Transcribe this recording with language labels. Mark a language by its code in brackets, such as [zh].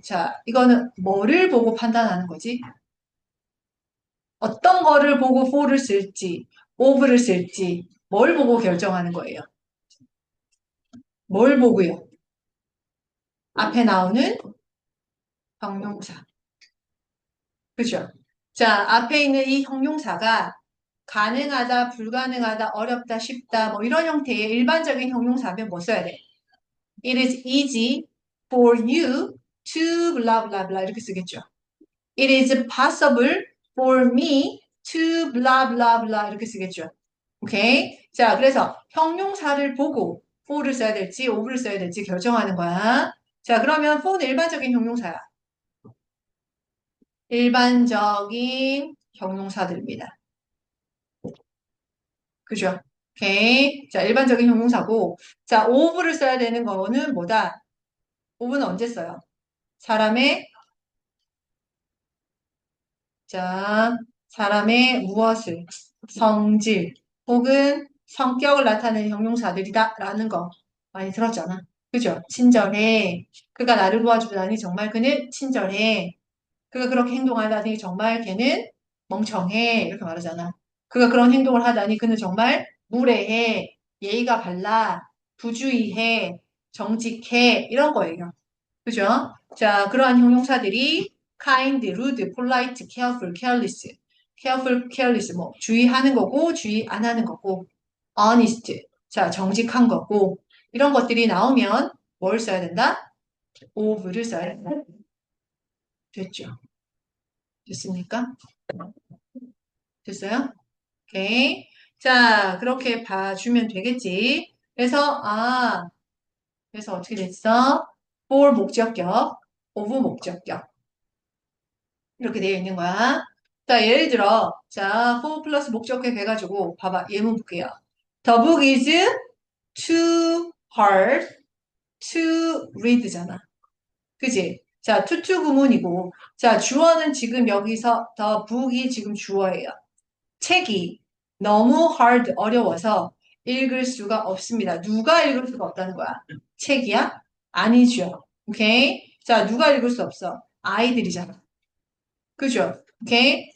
[ko] 자, 이거는 뭐를 보고 판단하는 거지? 어떤 거를 보고 for를 쓸지, of를 쓸지, 뭘 보고 결정하는 거예요? 뭘 보고요? 앞에 나오는 형용사. 그죠? 자, 앞에 있는 이 형용사가 가능하다, 불가능하다, 어렵다, 쉽다, 뭐 이런 형태의 일반적인 형용사면 뭐 써야 돼? [en] It is easy for you to blah blah blah [ko] 이렇게 쓰겠죠. [en] It is possible for me to blah blah blah [ko] 이렇게 쓰겠죠. 오케이? 자, 그래서 형용사를 보고 for를 써야 될지 of를 써야 될지 결정하는 거야. 자, 그러면 for는 일반적인 형용사야. 일반적인 형용사들입니다. 그죠? 오케이. 자, 일반적인 형용사고. 자, of를 써야 되는 거는 뭐다? of는 언제 써요? 사람의, 자, 사람의 무엇을, 성질, 혹은 성격을 나타내는 형용사들이다. 라는 거 많이 들었잖아. 그죠? 친절해. 그가 나를 도와주다니 정말 그는 친절해. 그가 그렇게 행동하다니 정말 걔는 멍청해. 이렇게 말하잖아. 그가 그런 행동을 하다니 그는 정말 무례해. 예의가 발라. 부주의해. 정직해. 이런 거예요. 그죠? 자, 그러한 형용사들이 kind, rude, polite, careful, careless. careful, careless 뭐 주의하는 거고 주의 안 하는 거고 honest. 자, 정직한 거고 이런 것들이 나오면 뭘 써야 된다? of를 써야 된다. 됐죠? 됐습니까? 됐어요? 오케이. 자, 그렇게 봐주면 되겠지. 그래서 어떻게 됐어? for 목적격, of 목적격. 이렇게 되어 있는 거야. 자, 예를 들어, 자, for 플러스 목적격 해가지고, 봐봐, 예문 볼게요. [en] The book is too hard to read [ko] 잖아. 그지? 자, 투투 구문이고, 자, 주어는 지금 여기서 the book이 지금 주어예요. 책이 너무 hard, 어려워서 읽을 수가 없습니다. 누가 읽을 수가 없다는 거야? 책이야? 아니죠. 오케이? 자, 누가 읽을 수 없어? 아이들이잖아. 그죠? 오케이?